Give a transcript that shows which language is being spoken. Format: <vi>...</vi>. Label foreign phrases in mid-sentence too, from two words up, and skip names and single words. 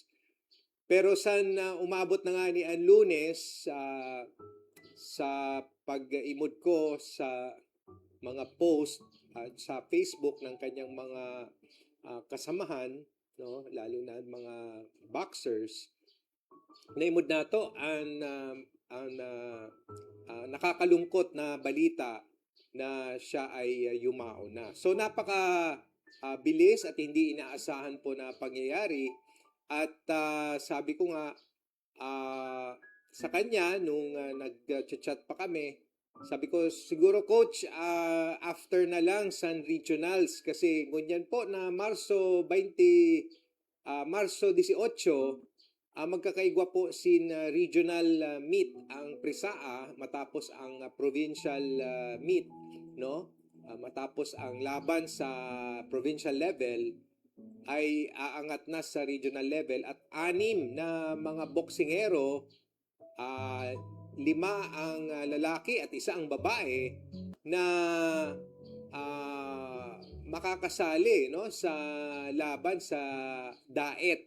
<tl>Pero san umabot na nga ni ang Lunes sa pag-imod ko sa mga post sa Facebook ng kanyang mga kasamahan, no, lalo na mga boxers, naimod na to ang nakakalungkot na balita na siya ay yumao na. So napaka bilis at hindi inaasahan po na pangyayari, at sabi ko nga sa kanya nung nag-chat pa kami, sabi ko siguro Coach after na lang sa regionals, kasi ngunyan po na Marso 18 magkakaigwa po sin</tl> <en>regional meet</en> <tl>ang Prisaa matapos ang</tl> <en>provincial meet,</en> <tl>no? Matapos ang laban sa</tl> <en>provincial level</en> <tl>ay aangat na sa</tl> <en>regional level,</en> <tl>at 6 na mga boksingero, 5 ang lalaki at 1 ang babae na makakasali, no, sa laban sa Daet.</tl>